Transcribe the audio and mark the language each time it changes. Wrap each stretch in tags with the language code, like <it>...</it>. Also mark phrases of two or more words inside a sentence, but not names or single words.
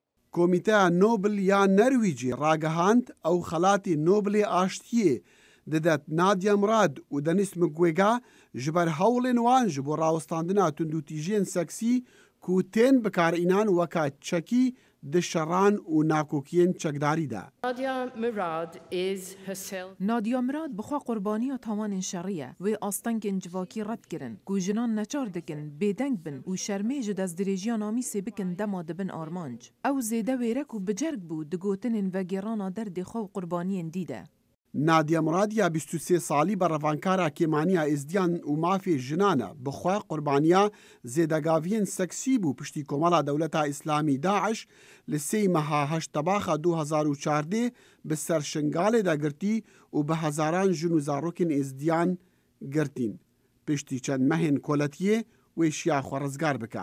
<ku>کۆمیتەیە نۆبل یا نەرویجی ڕاگەهاند ئەو خەڵاتی نۆبلێ ئاشتیە دەدەت نادیا مراد و دەنیس مکوێگا ji ber hewlên wan ji bo rawestandina tundûtîjiyên seksî ku tên bikarînan weka çekî di şeran û nakokiyên çekdarî de. Nadia Murad bixwe qurbaniya tawanên şerî ye. Wê astengên civakî red kirin ku jinan neçar dikin, bêdeng bin û şermê ji destdirêjiya namîsê bikin dema dibin armanc. Ew zêde wêrek û bicerg bû di gotinên vegêrana derdê xwe û qurbaniyên dî de. نادیا مراد یا 23 سالی بەڕەڤانکارا کێمانیا ئێزدیان و مافێ ژنانە بخوا قوربانیا زێدەگاویên seksî bû piştî Komala Dewleta İslamî Daeş li sê meha heştebaxa 2014 bi ser şingalê de girtî û bi hezaran jin û zarokên êzdiyan girtîn. Piştî çend mehên koletiyê wê şiya xwe rizgar bike.</ku>